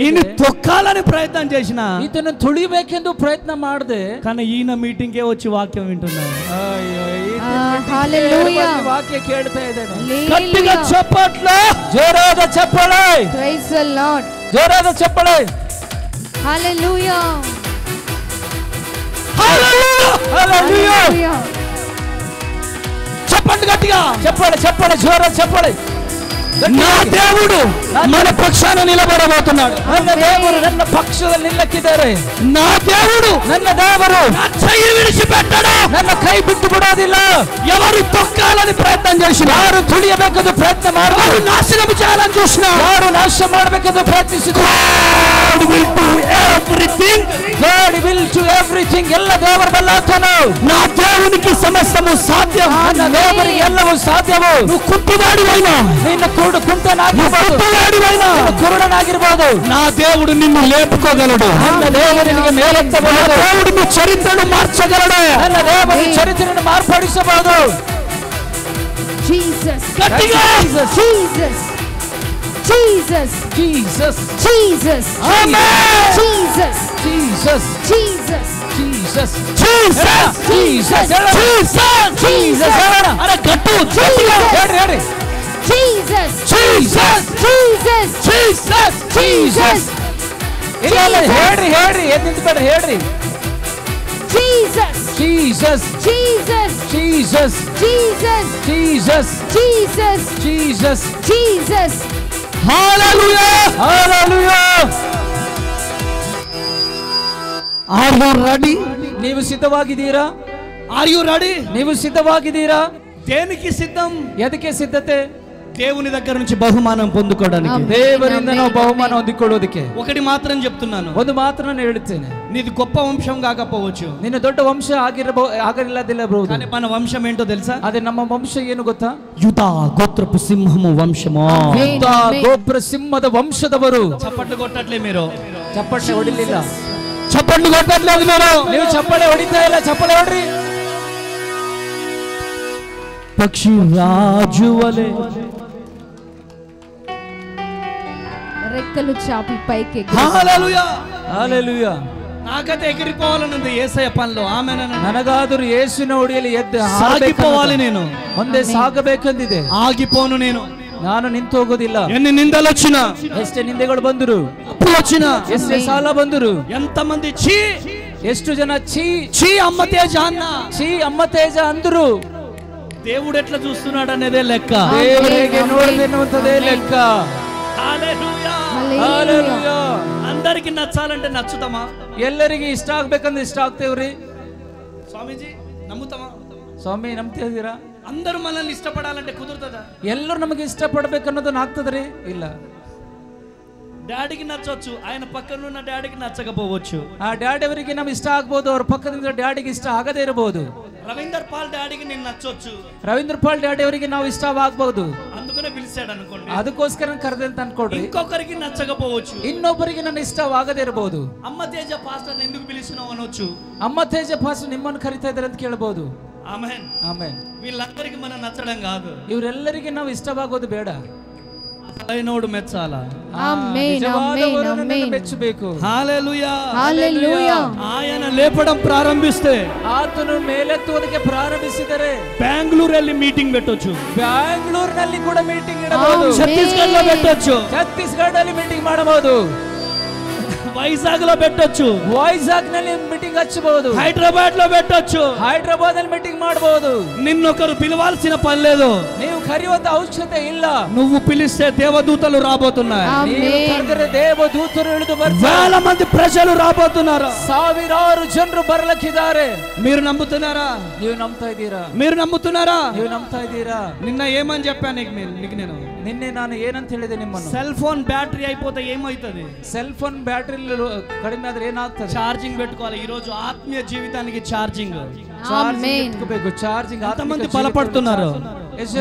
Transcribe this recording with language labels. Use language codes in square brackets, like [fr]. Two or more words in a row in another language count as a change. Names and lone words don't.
[te] ఈయన తొక్కాలని ప్రయత్నం చేసిన, [kn] ಇದನ್ನು ತುಳಿಬೇಕೆಂದು ಪ್ರಯತ್ನ ಮಾಡಿದೆ. [te] కానీ ఈయన మీటింగ్ కే వచ్చి వాక్యం వింటున్నాను. [kn] ವಾಕ್ಯ ಕೇಳ್ತಾ ಇದ್ದೇನೆ. [te] గట్టిగా చప్పట్లు, [kn] ಜೋರಾದ ಚಪ್ಪಾಳೆ. [en] Praise the Lord. [kn] ಜೋರಾದ ಚಪ್ಪಾಳೆ. Hallelujah. Hallelujah. [te] చెప్పండి గట్టిగా, చెప్పాలి చెప్పాలి, జోరాద చెప్పాలి. నా దేవుడు మన పక్షాన నిలబడబోతున్నాడు. [kn] ನನ್ನ ದೇವರು ನನ್ನ ಪಕ್ಷದಲ್ಲಿ ನಿಲ್ಲಕ್ಕಿದ್ದಾರೆ. [te] నా దేవుడు [kn] ನನ್ನ ದೇವರು [te] నా చెయ్యి విడిచిపెట్టడు, [kn] ನನ್ನ ಕೈ ಬಿಟ್ಟು ಬಿಡೋದಿಲ್ಲ. [te] ఎవరు తొక్కాలని ప్రయత్నం చేసిన, [kn] ಯಾರು ತುಳಿಯಬೇಕೆಂದು ಪ್ರಯತ್ನ ಮಾಡಿದ್ರು, [te] నాశనం చేయాలని చూసిన, [kn] ಯಾರು ನಾಶ ಮಾಡಬೇಕೆಂದು ಪ್ರಯತ್ನಿಸಿದ್ರು, [en] God will do everything. God will do everything. [kn] ಎಲ್ಲ ದೇವರ ಬಲ್ಲಾತನು. [te] నా దేవునికి సమస్తము సాధ్యం. [kn] ನನ್ನ ದೇವರಿಗೆ ಎಲ್ಲವೂ ಸಾಧ್ಯವು. [te] నువ్వు కుంటువాడివైనా, [kn] ನಿನ್ನ ಕುಂಟನಾಗಿರಬಹುದು, ಕುರುಡನಾಗಿರಬಹುದು, [te] నా దేవుడు నిన్ను లేపుకోగలడు. [kn] ನನ್ನ ದೇವರಿಗೆ ಮೇಲೆತ್ತಬಹುದು. [te] దేవుడు నీ చరిత్రను మార్చగలడు. [kn] ನನ್ನ ದೇವರ ಚರಿತ್ರೆಯನ್ನು ಮಾರ್ಪಡಿಸಬಹುದು. Jesus. [te] గట్టిగా Jesus. Jesus. Jesus. Jesus. ఆమేన్. Jesus. Jesus. Jesus. Jesus. జీసస్ Jesus. జీసస్. అరే గట్టు గట్టిగా [kn] ಹೇಳ್ರಿ. Jesus. జీసస్ Jesus. జీసస్ Jesus. ಇಲ್ಲ ಹೇಳ್ರಿ ಎದ್ದು ನಿಂತ್ಬೇಡ್ರಿ, ಹೇಳ್ರಿ. Jesus. Jesus. Jesus. Jesus. Jesus. Jesus. Jesus. Jesus. Jesus. హల్లెలూయా. Hallelujah. [en] Are you ready? [kn] ನೀವು ಸಿದ್ಧವಾಗಿದ್ದೀರಾ? [en] Are you ready? [kn] ನೀವು ಸಿದ್ಧವಾಗಿದ್ದೀರಾ? [te] దేనికి సిద్ధం? [kn] ಎದಕ್ಕೆ ಸಿದ್ಧತೆ? [te] దేవుని దగ్గర నుంచి బహుమానం పొందుకోవడానికి. [kn] ದೇವರಿಂದ ನಾವು ಬಹುಮಾನ ಹೊಂದಿಕೊಳ್ಳೋದಕ್ಕೆ. [te] ఒకటి మాత్రం చెప్తున్నాను, [kn] ಒಂದು ಮಾತ್ರ ನಾನು ಹೇಳುತ್ತೇನೆ. [te] నీది గొప్ప వంశం కాకపోవచ్చు, [kn] ನಿನ್ನ ದೊಡ್ಡ ವಂಶ ಆಗಿರಲಿಲ್ಲದಿರಬಹುದು, [te] కానీ మన వంశం ఏంటో తెలుసా? [kn] ಅದೇ ನಮ್ಮ ವಂಶ ಏನು ಗೊತ್ತಾ? [te] యూదా గోత్రపు సింహము వంశము. [kn] ಯೂದ ಗೋತ್ರ ಸಿಂಹದ ವಂಶದವರು. [te] చప్పట్లు కొట్టట్లే మీరు, [kn] ಚಪ್ಪಟ್ಟೆ ಹೊಡಿಲಿಲ್ಲ. [te] చప్పట్లు కొట్టట్లేదు మీరు. [kn] ನೀವು ಚಪ್ಪಳೆ ಹೊಡಿತಾ ಇಲ್ಲ, ಚಪ್ಪಳೆ ಹೊಡ್ರಿ. [te] పక్షి రాజు వలె రెక్కలు చాపి పైకి హల్లెలూయా. Hallelujah. నాకైతే ఎగిరిపోవాలనుంది యేసయ్య పనిలో. ఆమేన్. [kn] ನನಗಾದರೂ ಯೇಸುವಿನ ಹೊಡೆಯಲ್ಲಿ ಎದ್ದು [te] సాగిపోవాలి నేను, [kn] ಮುಂದೆ ಸಾಗಬೇಕೆಂದಿದೆ. [te] ఆగిపోను నేను. [kn] ನಾನು ನಿಂತು ಹೋಗೋದಿಲ್ಲ. [te] ఎన్ని నిందలు వచ్చినా, [kn] ಎಷ್ಟೇ ನಿಂದೆಗಳು ಬಂದರು, [te] అప్పులు వచ్చినా, [kn] ಎಷ್ಟೇ ಸಾಲ ಬಂದರು, [te] ఎంతమంది చీ [kn] ಎಷ್ಟು ಜನ ಛೀ [te] చీ అమ్మ తేజ అన్న, [kn] ಛೀ ಅಮ್ಮ ತೇಜ ಅಂದರು. [te] దేవుడు ఎట్లా చూస్తున్నాడు అనేదే లెక్క. [kn] ದೇವರಿಗೆ ನೋಡದೆನ್ನುವಂತದೇ ಲೆಕ್ಕ. హల్లెలూయా. Hallelujah. [te] అందరికి నచ్చాలంటే నచ్చుతామా? [kn] ಎಲ್ಲರಿಗೆ ಇಷ್ಟ ಆಗ್ಬೇಕಂದ್ರೆ ಇಷ್ಟ ಆಗ್ತೇವ್ರಿ. [te] స్వామీజీ నమ్ముతామా? [kn] ಸ್ವಾಮಿ ನಂಬ್ತಿದ್ದೀರಾ? [te] అందరూ మనల్ని ఇష్టపడాలంటే కుదురుతుందా? [kn] ಎಲ್ಲರೂ ನಮಗೆ ಇಷ್ಟ ಪಡ್ಬೇಕನ್ನೋದನ್ನ ಆಗ್ತದ್ರಿ? ಇಲ್ಲ. [te] డాడీకి నచ్చవచ్చు, ఆయన పక్కన ఉన్న డాడీకి నచ్చకపోవచ్చు. [kn] ಆ ಡ್ಯಾಡಿ ಅವರಿಗೆ ನಮ್ಗೆ ಇಷ್ಟ ಆಗ್ಬೋದು, ಅವ್ರ ಪಕ್ಕದಿಂದ ಡ್ಯಾಡಿಗೆ ಇಷ್ಟ ಆಗದೇ ಇರಬಹುದು. [te] రవీందర్ పాల్ డాడీకి నేను నచ్చొచ్చు, [kn] ರವೀಂದ್ರ ಪಾಲ್ ಡ್ಯಾಡಿ ಅವರಿಗೆ ನಾವು ಇಷ್ಟವಾಗಬಹುದು, [te] అందుకనే పిలిచాడు అనుకోండి. [kn] ಅದಕ್ಕೋಸ್ಕರ ಕರೆದೆ ಅಂತ ಅನ್ಕೊಡ್ರಿ. [te] ఇంకొకరికి నచ్చకపోవచ్చు, [kn] ಇನ್ನೊಬ್ಬರಿಗೆ ನನ್ನ ಇಷ್ಟವಾಗದೇ ಇರಬಹುದು. [te] అమ్మ తేజ పాస్టర్ ఎందుకు పిలిచినావు అనొచ్చు. [kn] ಅಮ್ಮ ತೇಜ ಪಾಸ್ಟರ್ ನಿಮ್ಮನ್ನು ಕರಿತಾ ಇದ್ದಾರೆ ಅಂತ ಕೇಳಬಹುದು. ఆమేన్. ಆಮೇಲೆ [te] వీళ్ళందరికీ మనం నచ్చడం కాదు, [kn] ಇವರೆಲ್ಲರಿಗೆ ನಾವು ಇಷ್ಟವಾಗೋದು ಬೇಡ. [te] అసలైనోడు మెచ్చాలా. ఆమేన్. ఆమేన్. [kn] ಮೆಚ್ಚಬೇಕು. హల్లెలూయా. హల్లెలూయా. [te] ఆయన లేపడం ప్రారంభిస్తే [kn] ಆತನು ಮೇಲೆತ್ತುವುದಕ್ಕೆ ಪ್ರಾರಂಭಿಸಿದರೆ [te] బెంగళూరు వెళ్ళి మీటింగ్ పెట్టొచ్చు, [kn] ಬ್ಯಾಂಗ್ಳೂರಿನಲ್ಲಿ ಕೂಡ ಮೀಟಿಂಗ್ ಇಡಬಹುದು, [te] ఛత్తీస్గఢ్ లో పెట్టొచ్చు, [kn] ಛತ್ತೀಸ್ಗಢ ಅಲ್ಲಿ ಮೀಟಿಂಗ್ ಮಾಡಬಹುದು, [te] వైజాగ్ లో పెట్టొచ్చు, [kn] ವೈಜಾಗ್ ನಲ್ಲಿ ಮೀಟಿಂಗ್ ಹಚ್ಚಬಹುದು, [te] హైదరాబాద్ లో పెట్టొచ్చు. [kn] ಹೈದರಾಬಾದ್ ಅಲ್ಲಿ ಮೀಟಿಂಗ್ ಮಾಡಬಹುದು. [te] నిన్నొకరు పిలవాల్సిన పని లేదు, [kn] ನೀವು ಕರೆಯುವಂತ ಅವಶ್ಯಕತೆ ಇಲ್ಲ. [te] నువ్వు పిలిస్తే దేవదూతలు రాబోతున్నాయి, [kn] ನೀವು ಕರೆದರೆ ದೇವದೂತರು ಇಳಿದು ಬರ್ತಾರೆ. [te] వేల మంది ప్రజలు రాబోతున్నారు, [kn] ಸಾವಿರಾರು ಜನರು ಬರಲಿಕ್ಕಿದ್ದಾರೆ. [te] మీరు నమ్ముతున్నారా? [kn] ನೀವು ನಂಬ್ತಾ ಇದ್ದೀರಾ? [te] మీరు నమ్ముతున్నారా? [kn] ನೀವು ನಂಬ್ತಾ ಇದ್ದೀರಾ? [te] నిన్న ఏమని చెప్పాను నీకు నేను? [kn] ನಿನ್ನೆ ನಾನು ಏನಂತ ಹೇಳಿದೆ ನಿಮ್ಮನ್ನು? [en] cell phone battery [te] అయిపోతే ఏమవుతుంది? [en] cell phone battery [kn] ಕಡಿಮೆ ಆದ್ರೆ ಏನಾಗ್ತದೆ? [te] ఛార్జింగ్ పెట్టుకోవాలి. ఈ రోజు ఆత్మీయ జీవితానికి ఛార్జింగ్. [kn] ಚಾರ್ಜಿಂಗ್ ಇಟ್ಕೋಬೇಕು. ಚಾರ್ಜಿಂಗ್. [te] ఎంతమంది బలపడుతున్నారు?